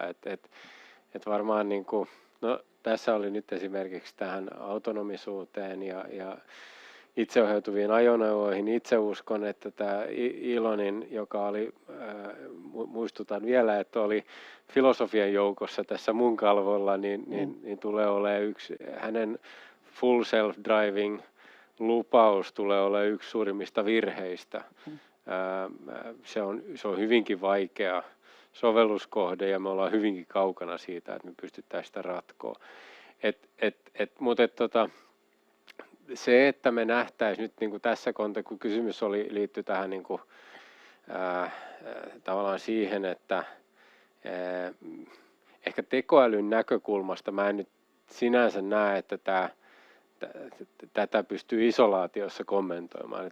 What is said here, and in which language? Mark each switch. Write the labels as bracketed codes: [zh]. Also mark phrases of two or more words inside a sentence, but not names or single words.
[fi] Et varmaan niin kuin, no, tässä oli nyt esimerkiksi tähän autonomisuuteen ja itseohjautuviin ajoneuvoihin. Itse uskon, että tämä Elonin, joka oli, muistutan vielä, että oli filosofian joukossa tässä mun kalvolla, niin tulee olemaan yksi hänen [en] full self-driving [fi] lupaus tulee olemaan yksi suurimmista virheistä. Se on hyvinkin vaikea sovelluskohde ja me ollaan hyvinkin kaukana siitä, että me pystytään sitä ratkoa. Mutta se, että me nähtäisiin nyt niin kuin tässä kontekstissa, kun kysymys liittyi tähän niin kuin, tavallaan siihen, että ehkä tekoälyn näkökulmasta mä en nyt sinänsä näe, että tätä pystyy isolaatiossa kommentoimaan.